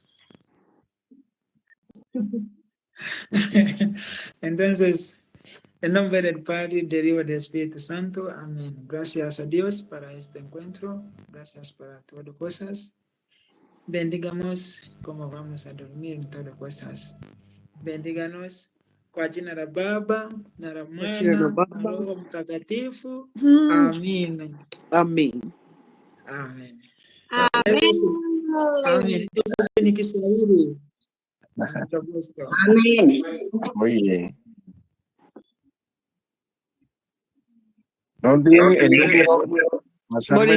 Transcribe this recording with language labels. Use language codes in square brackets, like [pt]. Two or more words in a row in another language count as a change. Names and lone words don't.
[es] Entonces, en nombre del Padre, del Hijo y del Espíritu Santo. Amén. Gracias a Dios para este encuentro. Gracias para todas cosas. Bendigamos como vamos a dormir en todas cosas. [sw] Bendíganos kwa jina la Baba na la [es] Chile [sw] Mwana [es] nos [sw] na [es] vamos. [sw] Roho Mtakatifu. Mm, [es] Amén. Amén. Amén. Amén. Amén. Eso es en Kiswahili. Mucho gusto. Amén. Muy bien. No olviden el número, pasarme el